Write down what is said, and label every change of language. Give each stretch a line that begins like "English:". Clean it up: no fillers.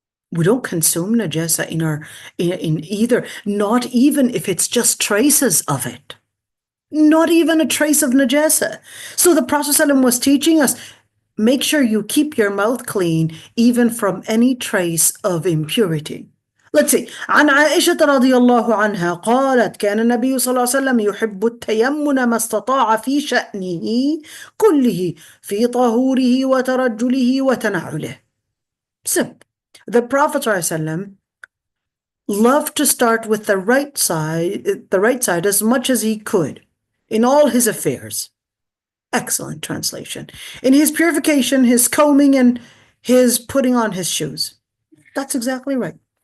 English: We don't consume najasa in either, not even if it's just traces of it. Not even a trace of najasa. So the Prophet ﷺ was teaching us, make sure you keep your mouth clean even from any trace of impurity. Let's see.
Arabic: عن عائشة رضي الله عنها قالت كان النبي صلى الله عليه وسلم يحب التيمن ما استطاع في شأنه كله في طهوره وترجله وتنعله.
English: Simple. The Prophet ﷺ loved to start with the right side as much as he could in all his affairs. Excellent translation. In his purification, his combing, and his putting on his shoes. That's exactly right.